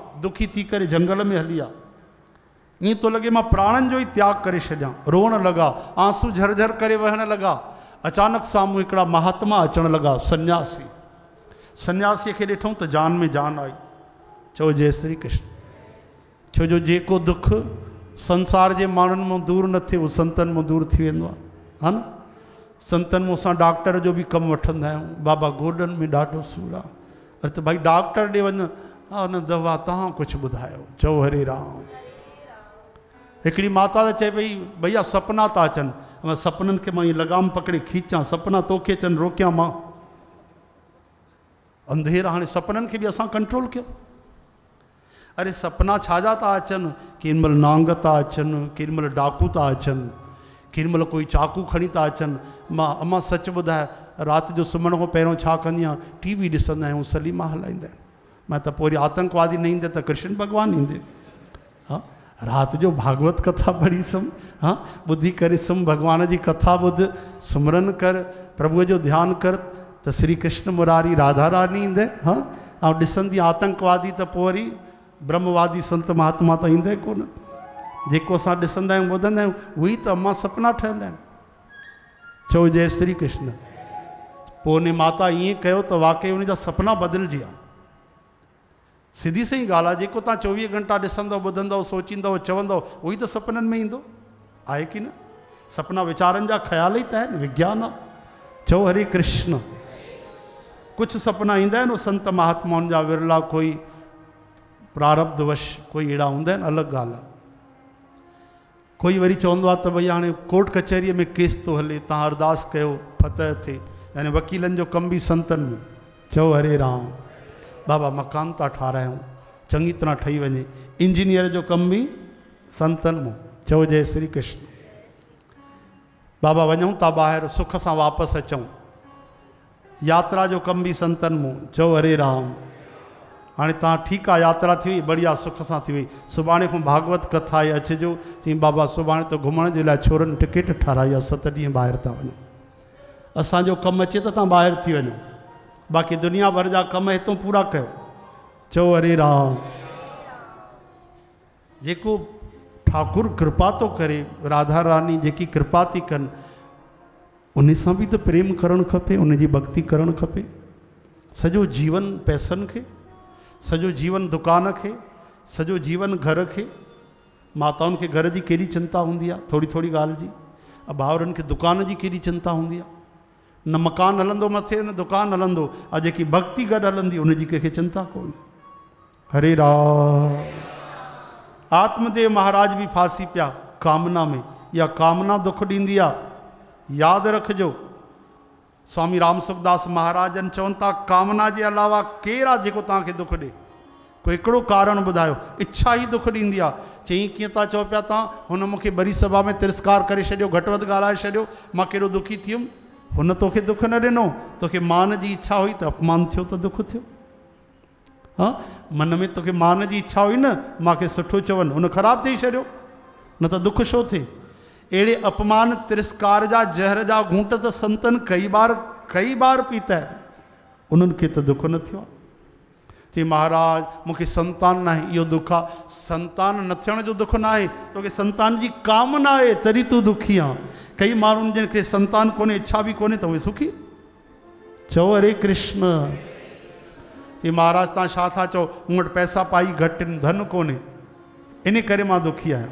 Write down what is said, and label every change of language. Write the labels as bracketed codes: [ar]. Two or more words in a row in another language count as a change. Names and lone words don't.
[sd] दुखी थी करे जंगल में हली विया। ईअं तो लॻे मां प्राणनि जो ई त्याग करे छॾियां। रोअण लॻा, आंसू झरझर करे वहण लॻा। अचानक साम्हूं हिकिड़ा महात्मा अचण लॻा, सन्यासी। सन्यासीअ खे ॾिठऊं त जान में जान आई। चओ जय श्री कृष्ण। छो जो जेको दुख संसार जे माण्हुनि मां दूर न थिए, उहो संतनि मां दूर थी वेंदो आहे, हा न। संतनि मां असां डॉक्टर जो बि कमु वठंदा आहियूं। बाबा गोॾनि में ॾाढो सूरु आहे, अरे त भाई डॉक्टर ॾे वञ, हा न दवा तव्हां कुझु ॿुधायो। चओ हरे राम। हिकिड़ी माता त चए पई, भैया सपना था अचनि। सपननि खे मां ईअं लगाम पकड़े खींचां, सपना तोखे अचनि रोकियां मां? अंधेरा, हाणे सपननि खे बि असां कंट्रोल कयो। अरे सपना छाजा था अचनि? केॾी महिल नांग था अचनि, केॾी महिल डाकू था अचनि, केॾी महिल कोई चाकू खणी था अचनि। मां अम्मा सच ॿुधाए, राति जो सुम्हण खां पहिरियों छा कंदी आहियां, टीवी ॾिसंदा आहियूं, सलीमा हलाईंदा आहिनि। मां त पोइ वरी आतंकवादी न ईंदे त कृष्ण भॻवानु ईंदे। हा, राति जो भागवत कथा पढ़ी सुम्ह, हाँ, ॿुधी करे सुम्ह, भॻवान जी कथा ॿुध, सुमरन कर, प्रभुअ जो ध्यानु कर, त श्री कृष्ण मुरारी राधा रानी ईंदे। हाँ, ऐं ॾिसंदी आतंकवादी त पोइ वरी ब्रह्मवादी संत महात्मा त ईंदे कोन। जेको असां ॾिसंदा आहियूं ॿुधंदा आहियूं, उहे त अम्मा सपना ठहंदा आहिनि। चओ जय श्री कृष्ण। पोइ उन माता ईअं कयो त वाक़ई उन जा सपना बदिलजी विया। सिधी सही ॻाल्हि आहे, जेको तव्हां 24 घंटा ॾिसंदव, ॿुधंदव, सोचींदव, चवंदव, उहो ई त सपननि में ईंदो आहे कि न? सपना वीचारनि जा ख़्याल ई त आहिनि, विज्ञान आहे। चओ हरे कृष्ण। कुछ सपना ईंदा आहिनि संत महात्माउनि जा, विरला कोई प्रारब्धवश कोई अहिड़ा हूंदा आहिनि, अलॻि ॻाल्हि आहे। कोई वरी चवंदो आहे त भई हाणे कोर्ट कचहरीअ में केस थो हले, तव्हां अरदास कयो फतह थिए, यानी वकीलनि जो कमु बि संतनि में। चओ हरे राम। बाबा मकान था ठारायूं, चङी तरह ठही वञे, इंजीनियर जो कमु बि संतनि में। चओ जय श्री कृष्ण। बाबा वञूं था ॿाहिरि, सुख सां वापसि अचूं, यात्रा जो कमु बि संतनि में। चओ हरे राम। हाणे तव्हां ठीकु आहे, यात्रा थी वई, बढ़िया सुख सां थी वई, सुभाणे खां भागवत कथा आहे, अचिजो। चई बाबा सुभाणे त घुमण जे लाइ छोरनि टिकट ठाराई आहे, 7 ॾींहं ॿाहिरि था वञूं। असांजो कमु अचे त तव्हां ॿाहिरि थी वञो, बाक़ी दुनिया भर जा कम हितों पूरा कयो। चओ हरे राम। जेको ठाकुर कृपा तो करे, राधा रानी जेकी कृपा थी कनि, उन सां बि त प्रेम करणु खपे, उन जी भक्ति करणु खपे। सॼो जीवन पैसनि खे, सॼो जीवन दुकान खे, सॼो जीवन घर खे। माताउनि खे घर जी केॾी चिंता हूंदी आहे, थोरी थोरी ॻाल्हि जी। भाउरनि खे दुकान जी केॾी चिंता हूंदी आहे। न मकान हलंदो मथे, न दुकान हलंदो, ऐं जेकी भक्ति गॾु हलंदी, उनजी कंहिंखे चिंता कोन्हे। हरे राम। आत्मदेव महाराज भी फांसी पिया कामना में। या कामना दुख ॾींदी आहे, यादि रखिजो। स्वामी राम सुखदास महाराजन चवनि था, कामना जे अलावा केरु आहे जेको तव्हांखे दुख ॾे? कोई हिकिड़ो कारण ॿुधायो। इच्छा ई दुख ॾींदी आहे। चई कीअं था चओ पिया तव्हां, हुन मूंखे बरी सभा में तिरस्कार करे छॾियो, घटि वधि ॻाल्हाए छॾियो, मां कहिड़ो दुखी थी वियुमि। हुन तोखे दुख न ॾिनो, तोखे मान जी इच्छा हुई त अपमान थियो त दुख थियो। हाँ, मन में तोखे मान जी इच्छा हुई न, मूंखे सुठो चवनि, हुन ख़राबु थी छॾियो, न त दुख छो थिए। अड़े अपमान तिरस्कार जा जहर जा घूंट तो संतन [hi] कई बार पीता है, उन्होंने [sd] तो दुख न थियो। चई महाराज मूंखे संतान [hi] ना है, [sd] यो दुख आ। संतान न थियण जो दुख [hi] ना है, [sd] तो के संतान जी कामना है तरी तू दुखी आ। कई माण्हुनि जिनखे संतान कोने, इच्छा भी कोने, [hi] तो वे सुखी। [sd] चओ हरे कृष्ण। चई महाराज तव्हां छा था चओ, मूं वटि पैसा पाई घटि आहिनि, धन कोन्हे, इन करे मां दुखी आहियां।